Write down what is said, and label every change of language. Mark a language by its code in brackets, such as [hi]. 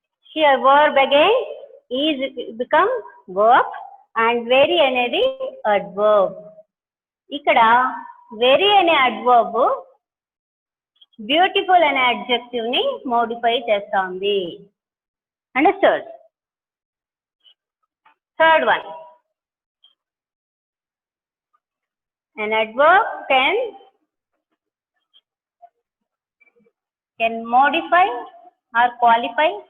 [en] Here verb again is become verb and very అనేది adverb. [te] ఇక్కడ very అనే adverb beautiful అనే అడ్జెక్టివ్ ని మోడిఫై చేస్తుంది. [en] Understood? Third one, an adverb can modify or qualify.